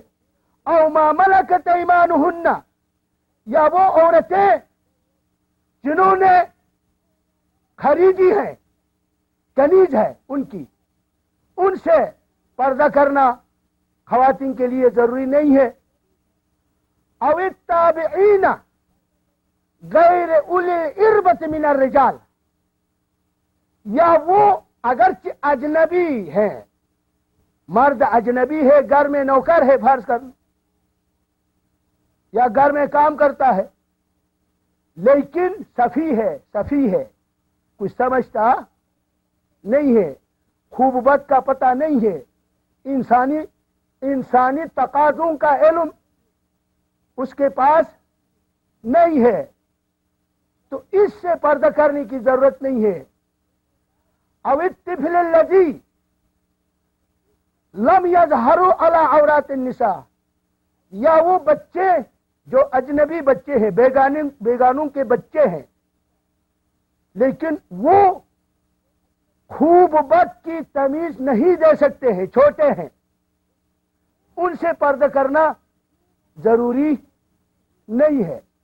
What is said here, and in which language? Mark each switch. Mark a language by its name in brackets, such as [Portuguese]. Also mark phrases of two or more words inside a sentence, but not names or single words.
[Arabic] او ما ملکت ایمانہن، [Urdu] یا وہ عورتیں جنہوں نے خریدی ہیں، کنیز ہے ان کی، ان سے پردہ کرنا خواتین کے لیے ضروری نہیں ہے. [Arabic] او التابعین غیر اولی الاربۃ من الرجال، [Urdu] یا وہ اگرچہ اجنبی ہے، مرد اجنبی ہے، گھر میں نوکر ہے فرض کرنا، یا گھر میں کام کرتا ہے، لیکن صفی ہے، کچھ سمجھتا نہیں ہے، خوب بد کا پتہ نہیں ہے، انسانی تقاضوں کا علم اس کے پاس نہیں ہے، تو اس سے پردہ کرنے کی ضرورت نہیں ہے. [Arabic] او الطفل الذی لم یظہروا علی عورات النساء، [Urdu] یا وہ بچے جو اجنبی بچے ہیں، بیگانوں کے بچے ہیں، لیکن وہ خوب بد کی تمیز نہیں دے سکتے ہیں، چھوٹے ہیں، ان سے پردہ کرنا ضروری نہیں ہے.